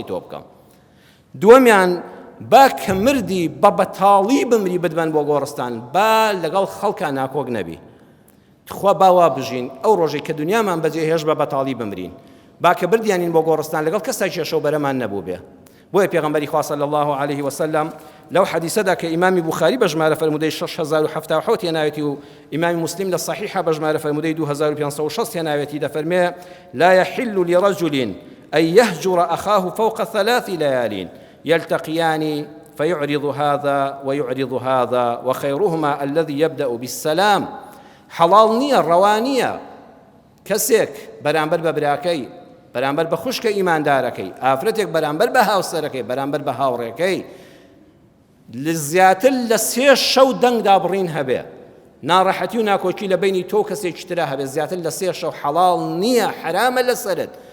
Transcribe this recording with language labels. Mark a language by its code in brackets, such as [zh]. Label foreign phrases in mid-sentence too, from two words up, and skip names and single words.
[ckb] تۆ بکەم دووەمیان با کە مردی بە بەتاڵی بمری بدبن بۆ گۆڕستان با لەگەڵ خەڵکان ناکۆک نەبی خوا باوا بژین ئەو ڕۆژەی کە دنیامان بەجێهێش بە بەتاڵی بمرین با کە بردیانین بۆ گۆڕستان لەگەڵ کەسێکی شەو بەرەمان نەبوو بێ بۆیە پێغەمبەری خوا [ar] صلی الله عليه وسلم [ckb] لەو حەدیسەدا کە ئیمامی بوخاری بە ژمارە فەرموودەی 6077 هێناوێتی و ئیمامی مسلم لە صحیحە بە ژمارە فەرموودەی 2560 هێناوێتی دەفەرمێ [ar] لا يحل لرجل أن يهجر أخاه فوق 3 ليال يلتقيان فيعرض هذا ويعرض هذا وخيرهما الذي يبدأ بالسلام [ckb] حلال نییە ڕەوا نییە کەسێک بەرامبەر بە براکەی بەرامبەر بە خوشکە ئیماندارەکەی ئافرەتێک بەرامبەر بە هاوسەرەکەی بەرامبەر بە هاوڕێکەی زیاتر لە 3 شەو دەنگدا بڕین هەبێ ناڕەحەتی و ناکۆکی لە بینی تۆ کەسێکی ترا هەبێ زیاتر لە 3 شەو حەڵاڵ نییە حرامە لەسەرت